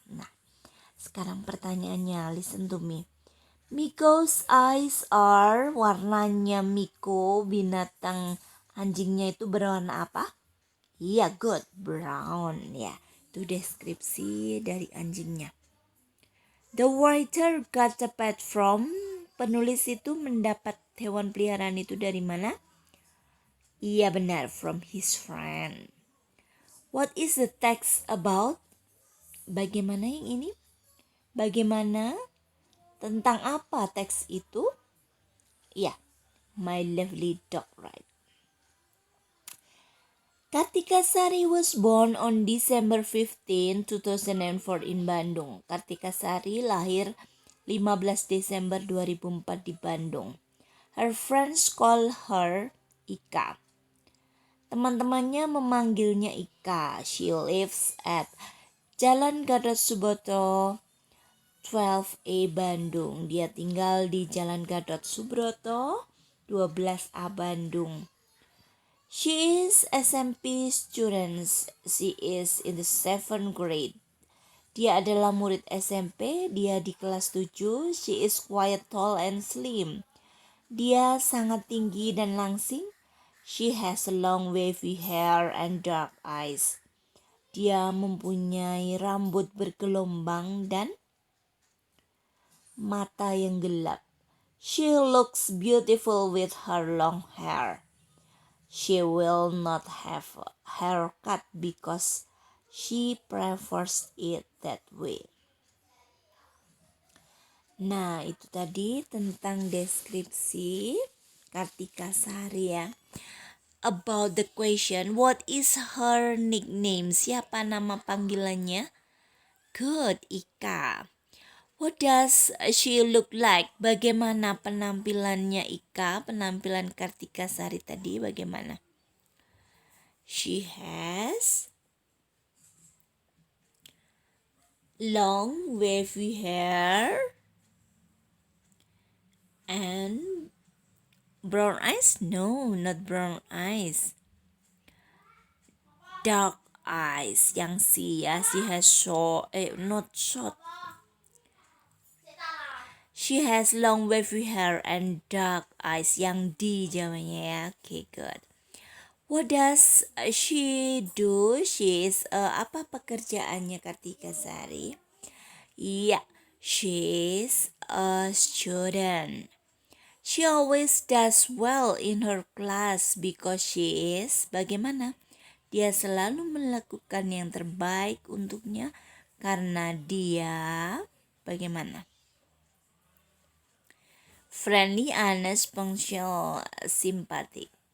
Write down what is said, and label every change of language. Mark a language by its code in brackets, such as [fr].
[id] Nah, sekarang pertanyaannya, [en] listen to me. Miko's eyes are, [id] warnanya Miko, binatang anjingnya itu berwarna apa? Iya, good, brown ya. Itu deskripsi dari anjingnya. [en] The writer got the pet from, [id] penulis itu mendapat hewan peliharaan itu dari mana? Iya benar, [en] from his friend. What is the text about? [id] Bagaimana yang ini? Bagaimana? Tentang apa teks itu? Ya, [en] my lovely dog, right? Kartika Sari was born on December 15, 2004 in Bandung. [id] Kartika Sari lahir 15 Desember 2004 di Bandung. [en] Her friends call her Ika. [id] Teman-temannya memanggilnya Ika. [en] She lives at Jalan Gatot Subroto 12A Bandung. [id] Dia tinggal di Jalan Gatot Subroto 12A Bandung. [en] She is SMP student. She is in the 7th grade. [id] Dia adalah murid SMP. Dia di kelas 7. [en] She is quite tall and slim. [id] Dia sangat tinggi dan langsing. [en] She has long wavy hair and dark eyes. [id] Dia mempunyai rambut bergelombang dan mata yang gelap. [en] She looks beautiful with her long hair. She will not have a haircut because she prefers it that way. [id] Nah, itu tadi tentang deskripsi Kartika Sari ya. [en] About the question, what is her nickname? [id] Siapa nama panggilannya? Good, Ika. [en] What does she look like? [id] Bagaimana penampilannya Ika? Penampilan Kartika Sari tadi bagaimana? [en] She has long wavy hair and brown eyes? No, not brown eyes. Dark eyes. [id] Yang C ya. [en] She has short, not short. She has long wavy hair and dark eyes. [id] Yang D jawabannya ya. [en] Okay, good. What does she do? She is [id] apa pekerjaannya Kartika Sari? [en] Yeah, she is a student. She always does well in her class because she is [id] bagaimana? Dia selalu melakukan yang terbaik untuknya karena dia bagaimana? [en] Friendly, honest, punctual, simpatik.